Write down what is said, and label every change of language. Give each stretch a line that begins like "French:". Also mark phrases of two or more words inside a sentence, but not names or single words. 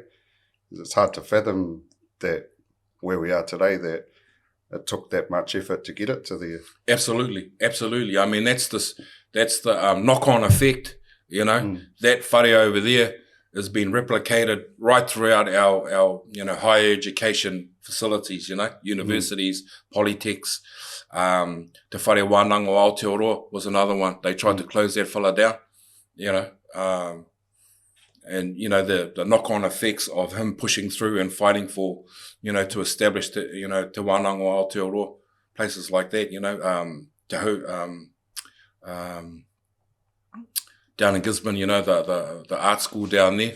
English: It's hard to fathom that where we are today, that it took that much effort to get it to there. Absolutely. I mean, that's the knock-on effect, you know. That whare over there has been replicated right throughout our you know, higher education facilities, you know, universities, polytechs. Te whare wānanga o Aotearoa was another one. They tried to close that fella down, you know. And, you know, the knock-on effects of him pushing through and fighting for, you know, to establish, you know, Te Wānanga o Aotearoa, places like that, you know, down in Gisborne, you know, the art school down there.